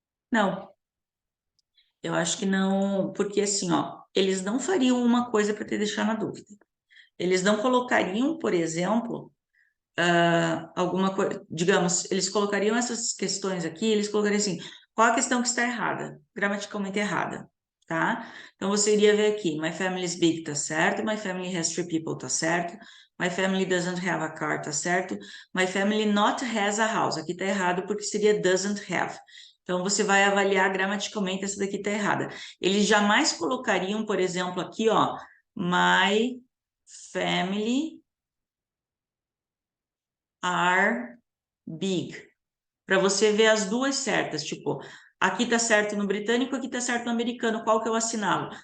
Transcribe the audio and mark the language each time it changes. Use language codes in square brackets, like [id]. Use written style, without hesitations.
[pt] Não, eu acho que não, porque assim, ó, eles não fariam uma coisa para te deixar na dúvida. Eles não colocariam, por exemplo, alguma coisa, digamos, eles colocariam essas questões aqui, eles colocariam assim, qual a questão que está errada, gramaticalmente errada? tá? Então, você iria ver aqui, [en] my family is big, [pt] tá certo? [en] My family has 3 people, [pt] tá certo? [en] My family doesn't have a car, tá certo? My family not has a house. [pt] Aqui tá errado porque seria doesn't have. Então, você vai avaliar gramaticalmente, essa daqui tá errada. Eles jamais colocariam, por exemplo, aqui, ó, [en] my family are big. [pt] Para você ver as duas certas, tipo, aqui tá certo no britânico, aqui tá certo no americano, qual que eu assinalo?